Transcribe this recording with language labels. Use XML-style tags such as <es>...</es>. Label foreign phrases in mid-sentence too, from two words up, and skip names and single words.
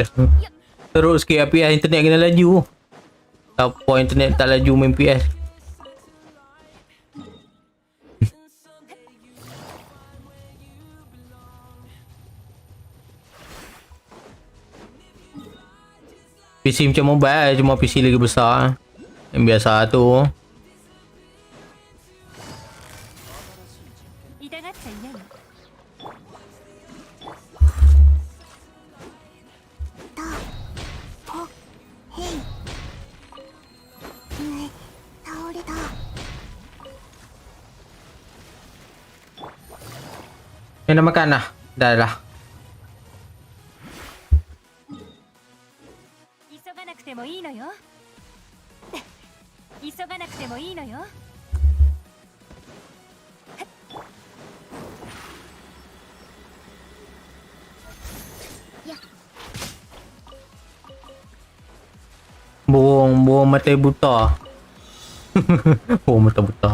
<ms>Terus sikit PS internet kena laju. Apa internet tak laju main PS. PC macam mobile, cuma PC lagi besar. Yang biasa tu.</ms> <ja>痛がっちゃいないの。倒れた。</ja> <ms>Yang dah makan dah. Dah dah.</ms> <ja>急がなくてもいいのよ。急がなくてもいいのよ。</ja> <ms>Burung mata buta. Burung mata buta.</ms>